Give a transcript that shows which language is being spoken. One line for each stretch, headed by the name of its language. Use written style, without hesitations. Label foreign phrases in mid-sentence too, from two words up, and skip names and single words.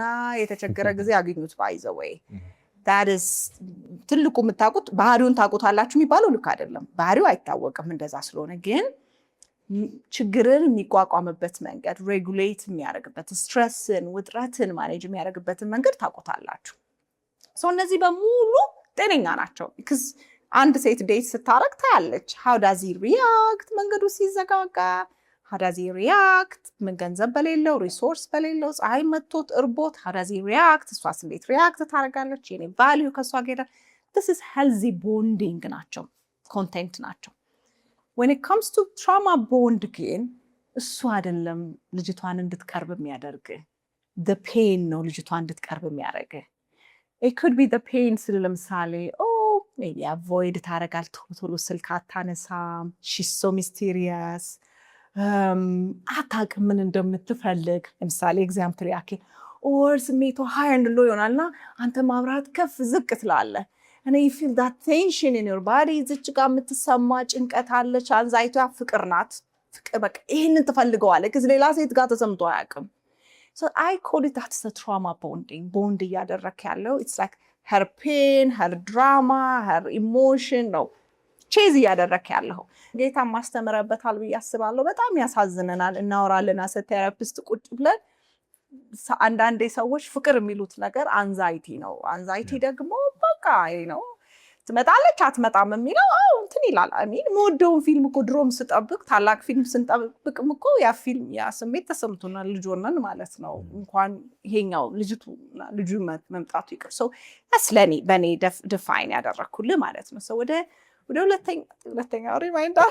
Amharic: የተቸገረ ጊዜ አግኙት ባይዘው ወይ ዳትስ ትልቁ የምታውቁት ባህሪውን ታውቁታላችሁ የሚባለው ልክ አይደለም። ባህሪው አይታወቅም እንደዛ ስለሆነ ግን ችግርን የሚቋቋምበት መንገድ ሬጉሌት የሚያደርግበት ስትረስን ውጥረትን ማኔጅ የሚያደርግበትን መንገድ ታውቁታላችሁ። ሰው እነዚህ በሙሉ ጤነኛ ናቸው። because አንድ ሴት ዴት ስታረግ ታያለች
English: how does he react
Amharic: መንገዱ ሲዘጋጋ
English: how does he react
Amharic: ምን ገንዘብ በሌለው ሪሶርስ በሌለው ፀሐይ መጥቶት እርቦት
English: how does he react
Amharic: እሷስ እንዴት ሪያክት ታደርጋለች የኔ ቫልዩ ከሷ ጋር
English: this is healthy bonding
Amharic: ናቸው ኮንቴንት ናቸው።
English: when it comes to trauma bond
Amharic: ግን እሱ አይደለም ልጅቷን እንድትቀርብ የሚያደርግ
English: the pain
Amharic: ነው ልጅቷን እንድትቀርብ የሚያደርግ
English: it could be the pain
Amharic: ስለ ለምሳሌ
English: maybe avoid
Amharic: ታረጋል ቶሎ ስልክ አታነሳም
English: she's so mysterious
Amharic: አታውቅም ምን እንደምትፈልግ። ለምሳሌ ኤግዛምፕል ያክል ኦር ስሜቷ
English: high and low
Amharic: ይሆናልና አንተ ማብራት ከፍ ዝቅ ትላለህ
English: and you feel that tension in your body
Amharic: እዚች ጋር የምትሰማ ጭንቀት አለች። አንዛይቷ ፍቅር ናት። ፍቅር በቃ ይሄንን ትፈልገዋለህ ከዚህ ሌላ ሴት ጋር ተሰምቶ አያውቅም።
English: So I call it that's the trauma bonding.
Amharic: Bond እያደረክ ያለው
English: it's like her pain, her drama, her emotion
Amharic: ነው ቼዝ እያደረክ ያለው። ጌታ ማስተምረበታል ብዬ አስባለሁ። በጣም ያሳዝነናል። እናወራለን
English: as therapist
Amharic: ቁጭ ብለን አንዳንዴ ሰዎች ፍቅር የሚሉት ነገር አንዛይቲ ነው። አንዛይቲ ደግሞ በቃ ነው ትመጣለች አትመጣም የሚለው እንትን ይላል። የምወደውን ፊልም እኮ ድሮም ስጠብቅ ታላቅ ፊልም ስንጠብቅም እኮ ያ ፊልም ያ ስሜት ተሰምቶናል ልጅ ሆነን ማለት ነው። እንኳን ይሄኛው ልጁ መምጣቱ ይቅር። ሰው ስለኔ በኔ ዲፋይን ያደረኩልህ ማለት ነው። ሰው ወደ ሁለተኛው ሪማይንደር